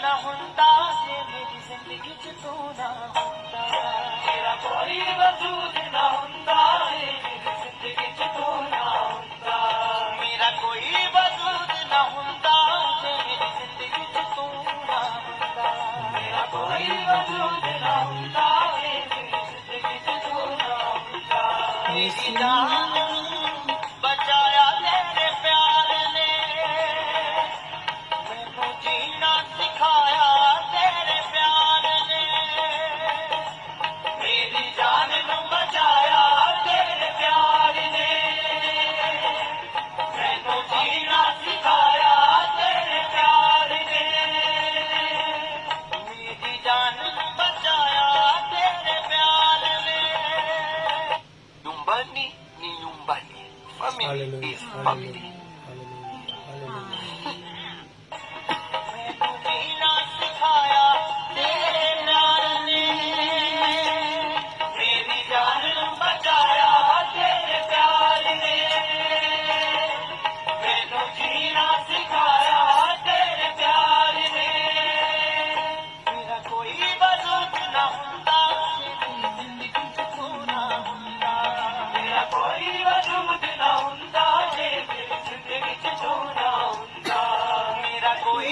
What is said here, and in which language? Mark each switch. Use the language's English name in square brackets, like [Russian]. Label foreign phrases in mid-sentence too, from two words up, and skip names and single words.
[Punjabi] ਹੁੰਦਾ ਜੇ ਮੇਰੀ ਜ਼ਿੰਦਗੀ ਚ ਤੂੰ ਨਾ ਹੁੰਦਾ ਮੇਰਾ ਕੋਈ ਵਜੂਦ ਨਾ ਹੁੰਦਾ ਜੇ ਮੇਰੀ ਜ਼ਿੰਦਗੀ ਚ ਤੂੰ ਨਾ ਹੁੰਦਾ ਮੇਰਾ ਕੋਈ ਵਜੂਦ ਨਾ ਹੁੰਦਾ ਜੇ ਮੇਰੀ ਜ਼ਿੰਦਗੀ ਚ ਤੂੰ ਨਾ ਹੁੰਦਾ ਮੇਰਾ ਕੋਈ ਵਜੂਦ ਨਾ ਹੁੰਦਾ ਜੇ ਮੇਰੀ ਜ਼ਿੰਦਗੀ ਚ ਤੂੰ ਨਾ ਹੁੰਦਾ ਮੇਰੀ ਜਾਨ ਬਚਾਇਆ ਤੇਰੇ ਪਿਆਰ ਨੇ ਮੈਨੂੰ ਜੀਣਾ ਸਿਖਾਇਆ ਤੇਰੇ ਪਿਆਰ ਨੇ ਮੇਰੀ ਜਾਨ ਨੂੰ ਬਚਾਇਆ ਤੇਰੇ ਪਿਆਰ ਨੇ ਮੈਨੂੰ ਜੀਣਾ ਸਿਖਾਇਆ ਤੇਰੇ ਪਿਆਰ ਨੇ ਮੇਰੀ ਜਾਨ ਨੂੰ ਬਚਾਇਆ ਤੇਰੇ ਪਿਆਰ ਨੇ Yumbani ni yumbani. [English] Family is family. [Punjabi] ਮੈਨੂੰ ਜੀਣਾ ਸਿਖਾਇਆ ਤੇਰੇ ਪਿਆਰ ਨੇ ਮੇਰੀ ਜਾਨ ਨੂੰ ਬਚਾਇਆ ਤੇਰੇ ਪਿਆਰ ਨੇ ਮੈਨੂੰ ਜੀਣਾ ਸਿਖਾਇਆ ਤੇਰੇ ਪਿਆਰ ਨੇ ਮੇਰਾ ਕੋਈ ਵਜੂਦ ਨਾ ਹੁੰਦਾ ਜੇ ਮੇਰੀ ਜ਼ਿੰਦਗੀ ਚ ਤੂ ਨਾ ਹੁੰਦਾ ਮੇਰਾ ਕੋਈ ਵਜੂਦ ਨਾ ਹੁੰਦਾ ਜੇ ਮੇਰੀ ਜ਼ਿੰਦਗੀ ਚ ਤੂ ਨਾ ਹੁੰਦਾ ਮੇਰਾ ਕੋਈ